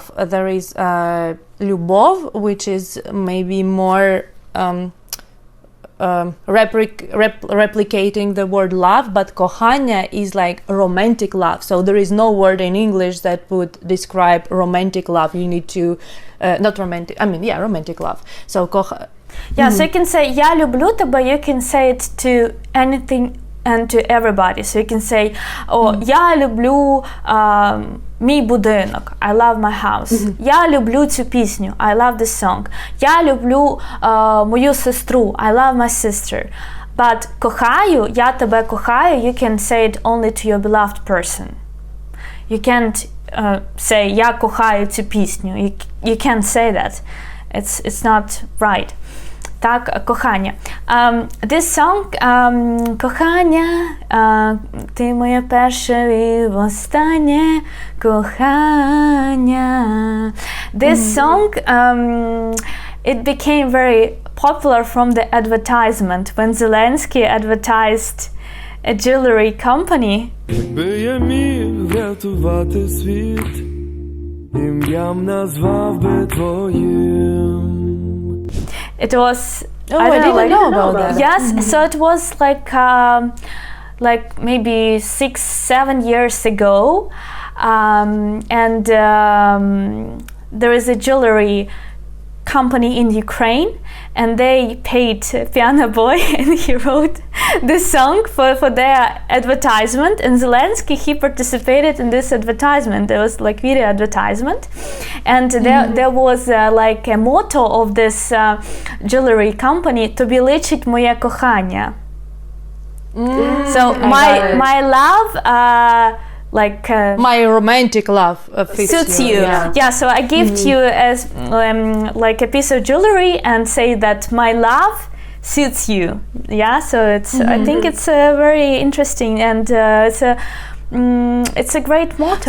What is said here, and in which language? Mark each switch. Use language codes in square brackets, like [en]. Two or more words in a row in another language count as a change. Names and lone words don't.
[en] There is любов, which is maybe more replicating the word love, but kochania is like romantic love. So there is no word in English that would describe romantic love. You need to, not romantic, I mean, yeah, romantic love. So Yeah, so you can say [uk] я люблю тебе, [en] you can say it to anything and to everybody. So you can say, [uk] я люблю мій будинок, [en] I love my house. [uk] Я люблю цю пісню, [en] I love this song. [uk] Я люблю мою сестру, [en] I love my sister. [uk] But кохаю, я тебе кохаю, [en] you can say it only to your beloved person. You can't say [uk] я кохаю цю пісню. [en] You can't say that. It's not right. [uk] Так, кохання. [en] This song, [uk] кохання, ти моє перше і востаннє кохання. [en] This song, it became very popular from the advertisement when Zelensky advertised a jewelry company. [uk] Якби я міг врятувати світ, ім'ям назвав би твоїм. [en] It was. I didn't know about that. Yes, so it was like maybe 6-7 years ago, and there is a jewelry company in Ukraine, and they paid Piano Boy, and he wrote this song for their advertisement. And Zelensky, he participated in this advertisement. There was like video advertisement, and there was like a motto of this jewelry company: [uk] "Тобі личить моє кохання." [en] So my love. my romantic love fits suits you. Yeah, so I gift you as like a piece of jewelry and say that my love suits you. Yeah, so it's I think it's very interesting, and it's a great motto.